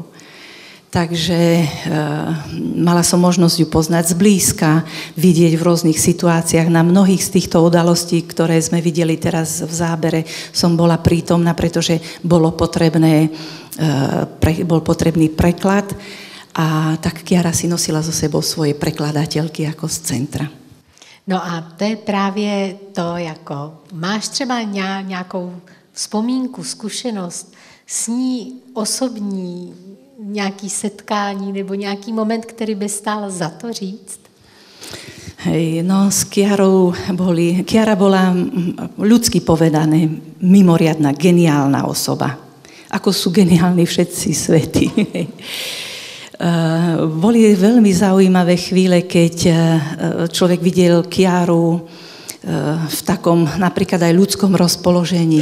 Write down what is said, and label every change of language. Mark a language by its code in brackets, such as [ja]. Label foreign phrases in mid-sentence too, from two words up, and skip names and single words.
[sk] Takže mala som možnosť ju poznať zblízka, vidieť v rôznych situáciách. Na mnohých z týchto udalostí, ktoré sme videli teraz v zábere, som bola prítomná, pretože bol potrebný preklad a tak Chiara si nosila so sebou svoje prekladateľky ako z centra. [cs] No a to je právě to, jako máš třeba nějakou vzpomínku, zkušenost s ní osobní, nějaký setkání nebo nějaký moment, který by stál za to říct? [sk] Hej, no s Chiarou Chiara bola ľudsky povedané mimoriadna, geniálna osoba. Ako sú geniálni všetci svätí. Boli veľmi zaujímavé chvíle, keď človek videl Chiaru v takom napríklad aj ľudskom rozpoložení.